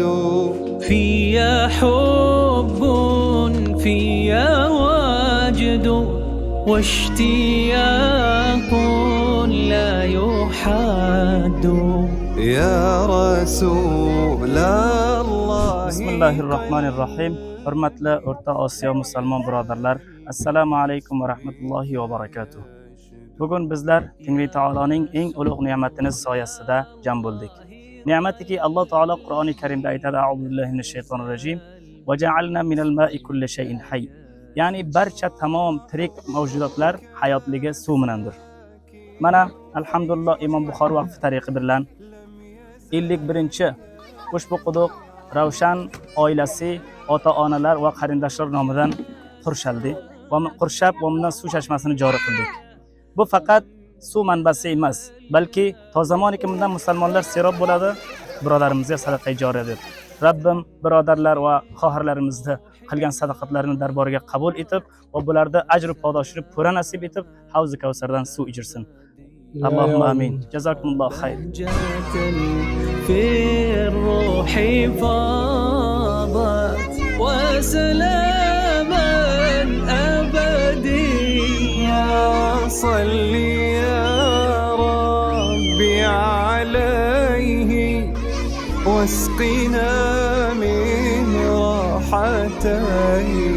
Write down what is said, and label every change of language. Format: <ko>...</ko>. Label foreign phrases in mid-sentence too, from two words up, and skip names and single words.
<ar>فيها حب فيها وجد واشتياق لا يحد يا رسول الله. Bismillahirrahmanirrahim.</ar> <uz>Hurmatli O'rta Osiyo musulmon birodarlar,</uz> <ar>السلام عليكم ورحمة الله وبركاته.</ar> <uz>Bugun bizlar Tengri taoloning eng ulug' ne'matini soyasida jam bo'ldik. Ne'matiki Alloh taolo Qur'oni Karimda aytadi:</uz> <ar>أعوذ بالله من الشيطان الرجيم وجعلنا من الماء كل شيء حي.</ar> <uz>Ya'ni barcha tamom tirik mavjudotlar hayotligi suv bilandir. Mana alhamdulillah Imom Buxoriy vaqfi tariqi bilan 51 ushbu quduq Ravshan oilasi, ota-onalar va qarindoshlar nomidan qurshab va bundan suv chashmasini joriy qildik. Bu faqat suv manbasi emas, balki to zamoniki bundan musulmonlar serob bo'ladi, birodarimizga sadaqa joriy deb. Rabbim birodarlar va xohirlarimizni qilgan sadaqatlarini darboriga qabul etib va bularda ajr va padoshini pura nasib etib, Havz-i Kavsardan suv ichirsin.</uz> <ar>اللهم آمين. جزاكم الله خير. في الروح فاضت وسلاما أبديا صل يا ربي عليه واسقنا من راحتيه.</ar>